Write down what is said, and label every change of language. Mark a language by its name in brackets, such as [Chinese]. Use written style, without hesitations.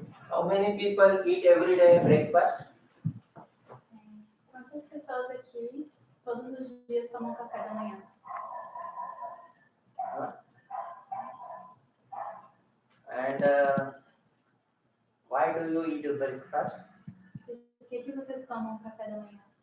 [English] How many people eat every day breakfast? [Portuguese] Quantas pessoas aqui todos os dias tomam café da manhã? [English] And why do you eat breakfast? [Portuguese] Por que vocês tomam café da manhã?